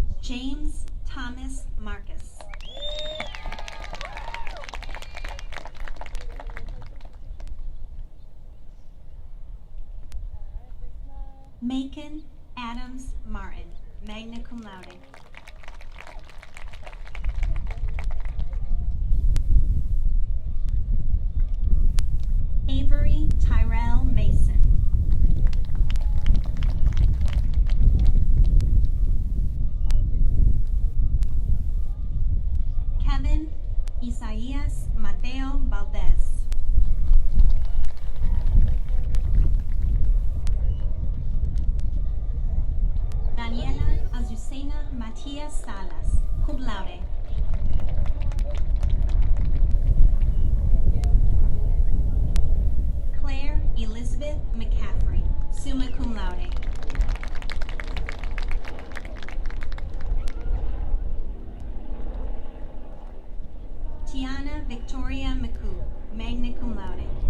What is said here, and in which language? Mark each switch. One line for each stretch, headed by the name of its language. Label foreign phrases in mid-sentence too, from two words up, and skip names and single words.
English: James Thomas Marcus. Macon Adams Martin,
Latin: magna cum laude.
English: Avery Tyrell Mason. Kevin Isaías Mateo Valdez. Daniela Azucena Matias Salas,
Latin: cum laude.
English: Claire Elizabeth McCaffrey,
Latin: summa cum laude.
English: Tiana Victoria McCoo,
Latin: magna cum laude.